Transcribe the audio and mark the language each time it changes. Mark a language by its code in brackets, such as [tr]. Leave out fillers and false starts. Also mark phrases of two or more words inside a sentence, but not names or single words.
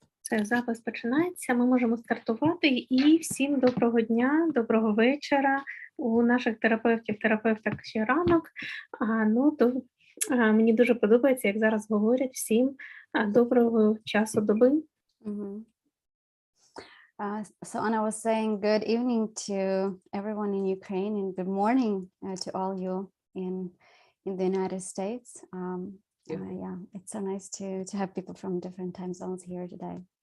[uk] Все, запис починається. Ми можемо стартувати. І всім доброго дня, доброго вечора. У наших терапевток ще ранок. Мені дуже подобається, як зараз говорять всім доброго часу доби. Mhm. [en] So Anna was saying good evening to everyone in Ukraine and good morning to all you in the United States. Yeah, it's so nice to have people from different time zones here today.